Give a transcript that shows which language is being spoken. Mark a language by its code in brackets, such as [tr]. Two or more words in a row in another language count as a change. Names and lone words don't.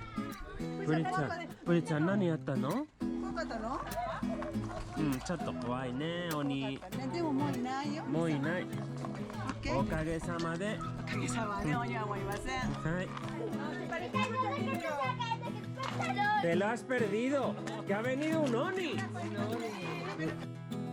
[ja] プリちゃん何やったの？怖かったの？うんちょっと怖いね鬼。ね、でももういないよ。もういない。オッケー。おかげさまで。おかげさまで鬼はもういません。 [es] はい。Te lo has perdido. Que ha venido un oni.